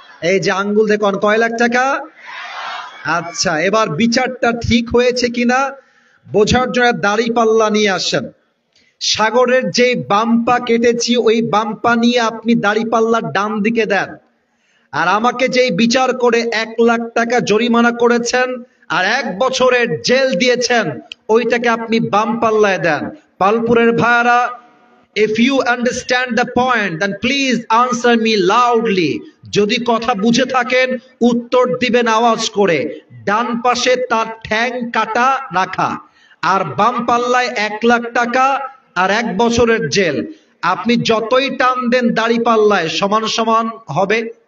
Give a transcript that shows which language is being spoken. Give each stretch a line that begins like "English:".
Bangla: এই যে আঙ্গুল দেখুন, কয় লাখ টাকা? আচ্ছা, এবার বিচারটা ঠিক হয়েছে কিনা বোঝার জন্য দাড়ি পাল্লা নিয়ে আসেন। সাগরের যে বাম্পা কেটেছি ওই বাম্পা নিয়ে আপনি দাড়ি পাল্লার ডান দিকে দেন। আর আমাকে যেই বিচার করে 1 লাখ টাকা জরিমানা করেছেন আর 1 বছরের জেল দিয়েছেন, ওইটাকে আপনি বাম পাল্লায় দেন। পালপুরের ভাইয়ারা,
English: if you understand the point then please answer me loudly.
Bangla: যদি কথা বুঝে থাকেন উত্তর দিবেন আওয়াজ করে। ডান পাশে তার ঠ্যাং কাটা রাখা আর বাম পাল্লায় 1 লাখ টাকা আর 1 বছরের জেল। আপনি যতই টান দেন দাড়ি পাল্লায় সমান সমান হবে?